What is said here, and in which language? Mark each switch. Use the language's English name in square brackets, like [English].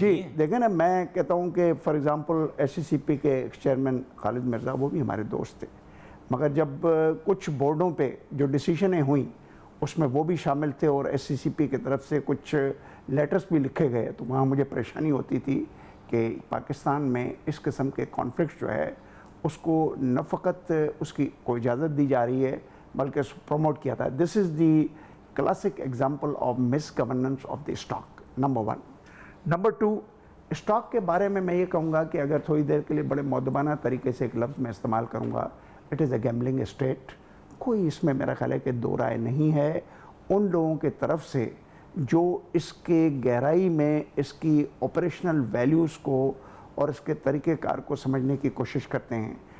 [Urdu] جی دیکھیں نا، میں کہتا ہوں کہ فار ایگزامپل ایس سی سی پی کے ایکس چیئرمین خالد مرزا وہ بھی ہمارے دوست تھے، مگر جب کچھ بورڈوں پہ جو ڈیسیشنیں ہوئیں اس میں وہ بھی شامل تھے اور ایس سی سی پی کی طرف سے کچھ لیٹرز بھی لکھے گئے، تو وہاں مجھے پریشانی ہوتی تھی کہ پاکستان میں اس قسم کے کانفلکٹس جو ہے اس کو نہ فقط اس کی کوئی اجازت دی جا رہی ہے بلکہ اس کو پروموٹ کیا تھا. [English] This is the classic example of misgovernance of the stock, number 1. [Urdu] Number 2، stock کے بارے میں یہ کہوں گا کہ اگر تھوڑی دیر کے لیے بڑے مؤدبانہ طریقے سے ایک لفظ میں استعمال کروں گا، [English] It is a gambling state. [Urdu] کوئی اس میں میرا خیال ہے کہ دو رائے نہیں ہے ان لوگوں کے طرف سے جو اس کے گہرائی میں اس کی آپریشنل ویلیوز کو اور اس کے طریقہ کار کو سمجھنے کی کوشش کرتے ہیں.